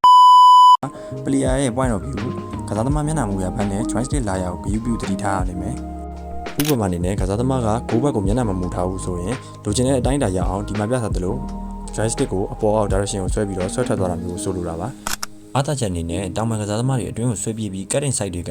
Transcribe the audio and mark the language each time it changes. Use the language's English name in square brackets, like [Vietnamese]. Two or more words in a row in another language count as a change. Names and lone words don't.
[Burmese] player ရဲ့ [English] point of view [Burmese] ကစားသမားမျက်နှာမူရာဘက်နဲ့ joystick လာရကိုဂရုပြုတတိထားရလိမ့်မယ်ဥပမာအနေနဲ့ကစားသမားကဂိုးဘက်ကိုမျက်နှာမမူထားဘူးဆိုရင်လိုချင်တဲ့အတိုင်းအတာရအောင်ဒီမှာပြထားတယ်လို့ joystick ကိုအပေါ်အောက် direction ကိုဆွဲပြီးတော့ဆွဲထွက်သွားတာမျိုးဆိုလိုတာပါအားသာချက်အနေနဲ့တောင်ပန်ကစားသမားတွေအတွင်းကိုဆွဲပြေးပြီး [English] cutting side [Burmese] တွေကန်ရ